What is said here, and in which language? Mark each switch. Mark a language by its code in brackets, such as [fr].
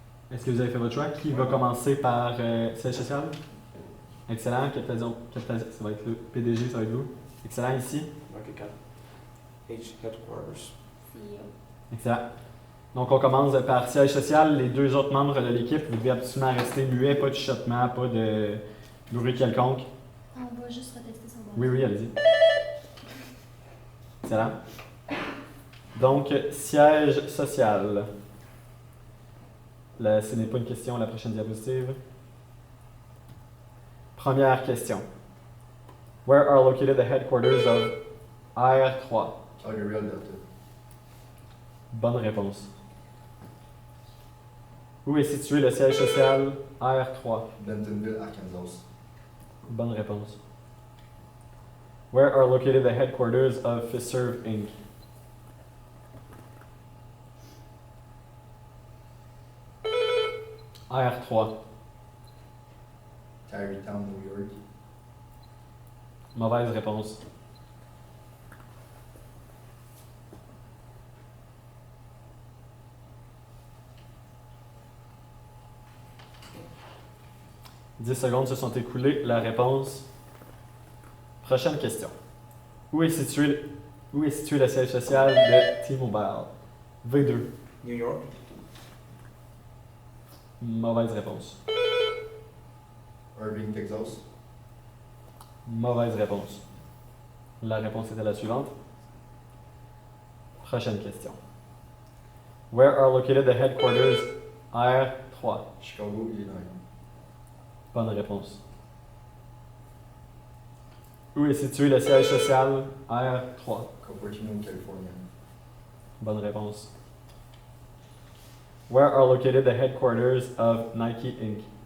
[fr] Est-ce que vous avez fait votre choix? Qui va commencer par siège social? Excellent. Capitalisation, ça va être le PDG, ça va être vous. Excellent ici. [en] Market cap. H headquarters. CEO. Excellent. [fr] Donc, on commence par siège social. Les deux autres membres de l'équipe, vous devez absolument rester muets, pas de chuchotement, pas de bruit quelconque. On va juste retester son bon. Oui, oui, allez-y. Excellent. Donc, siège social. Là, ce n'est pas une question, la prochaine diapositive. Première question. [en] Where are located the headquarters of AR3? Calgary, Alberta. [fr] Bonne réponse. Où est situé le siège social AR3? Bentonville, Arkansas. Bonne réponse. [en] Where are located the headquarters of Fiserv Inc? AR3. Tarrytown, New York. [fr] Mauvaise réponse. « 10 secondes se sont écoulées. La réponse. Prochaine question. Où est situé le siège social de T-Mobile? V2. New York. Mauvaise réponse. Irving, Texas. Mauvaise réponse. La réponse était la suivante. Prochaine question. [en] Where are located the headquarters R3? Chicago, Illinois. [fr] Bonne réponse. Où est situé le siège social R3? Cupertino, California. Bonne réponse. [en] Where are located the headquarters of Nike Inc?